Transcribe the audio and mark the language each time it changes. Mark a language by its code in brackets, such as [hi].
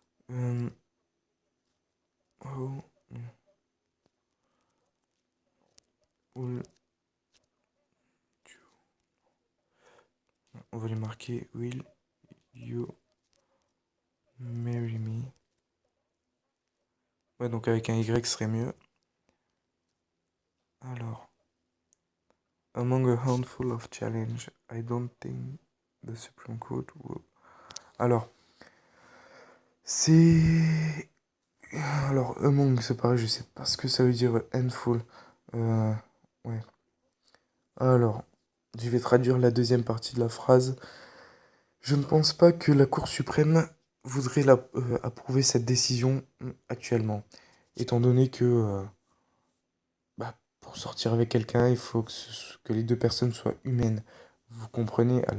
[en] Euh, oh, will [fr] on va lui marquer [en] Will you marry me? [fr] Ouais, donc avec un Y ce serait mieux. Alors, [en] among a handful of challenges, I don't think the Supreme Court will... [fr] Alors, c'est... Alors, among, c'est pareil, je sais pas ce que ça veut dire handful. Euh, ouais. Alors, je vais traduire la deuxième partie de la phrase. Je ne pense pas que la Cour suprême voudrait approuver cette décision actuellement, étant donné que bah, pour sortir avec quelqu'un, il faut que les deux personnes soient humaines. Vous comprenez?